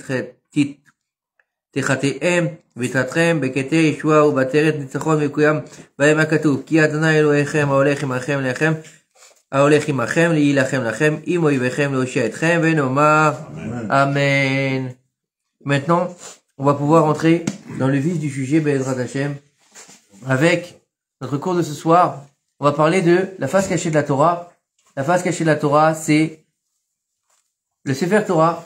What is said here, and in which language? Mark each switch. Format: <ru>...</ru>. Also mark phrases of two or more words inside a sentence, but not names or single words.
<he>תחתיהם ויתרתכם בקטעי ישועה ובעטרת ניצחון ויקוים בהם הכתוב כי אדוני אלוהיכם ההולך עמכם לכם ההולך עמכם להילחם לכם עם אויביכם להושיע אתכם ונאמר Amen.</he> <fr>Maintenant, on va pouvoir entrer dans le vif du sujet</fr> <he>בעזרת השם</he> <fr>avec notre cours de ce soir. On va parler de la face cachée de la Torah. La face cachée de la Torah, c'est le</fr> <he>ספר תורה.</he>